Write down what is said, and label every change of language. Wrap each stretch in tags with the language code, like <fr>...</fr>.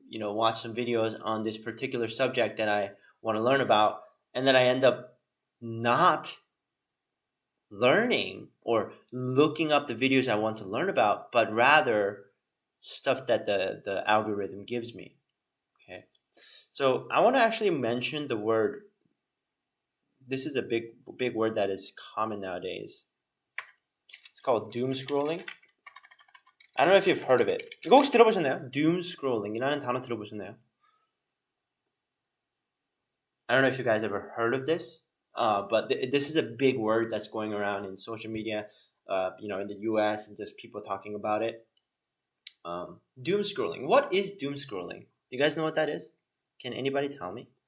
<en>watch some videos on this particular subject that I want to learn about, and then I end up not learning or looking up the videos I want to learn about, but rather stuff that the algorithm gives me. Okay, so I want to actually mention the word. This is a big word that is common nowadays. It's called doom scrolling. I don't know if you've heard of it.</en> <ko>이거 혹시 들어보셨나요? doom scrolling이라는 단어 들어보셨나요?</ko> <en>I don't know if you guys ever heard of this, but this is a big word that's going around in social media, in the US, and just people talking about it. Doom scrolling. What is doom scrolling? Do you guys know what that is? Can anybody tell me?</en>